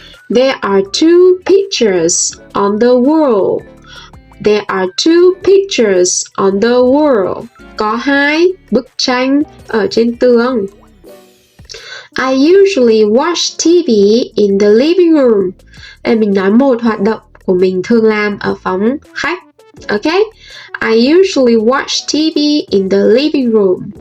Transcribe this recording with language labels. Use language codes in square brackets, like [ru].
[en] There are two pictures on the wall. There are two pictures on the wall. [vi] Có hai bức tranh ở trên tường. [en] I usually watch TV in the living room. [vi] Mình nói một hoạt động của mình thường làm ở phòng khách. [en] Okay? I usually watch TV in the living room.